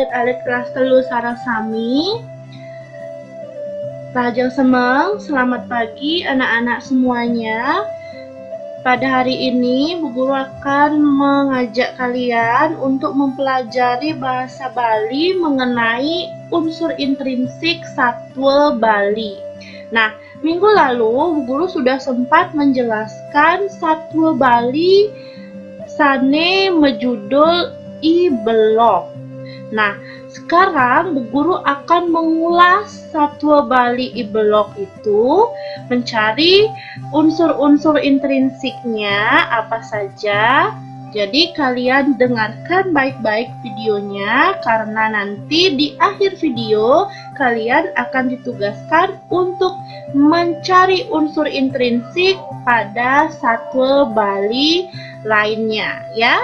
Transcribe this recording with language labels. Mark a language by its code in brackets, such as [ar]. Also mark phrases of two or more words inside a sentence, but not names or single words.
[ban] alit-alit kelas telu sarasami. Lajeng semeng, [id] selamat pagi anak-anak semuanya. Pada hari ini, Bu Guru akan mengajak kalian untuk mempelajari bahasa Bali mengenai unsur intrinsik satwa Bali. Nah, minggu lalu Bu Guru sudah sempat menjelaskan satwa Bali [ban] sane mejudul [id] I Belok. Nah, sekarang Bu Guru akan mengulas satwa Bali I Belok itu, mencari unsur-unsur intrinsiknya apa saja. Jadi kalian dengarkan baik-baik videonya, karena nanti di akhir video kalian akan ditugaskan untuk mencari unsur intrinsik pada satwa Bali lainnya ya.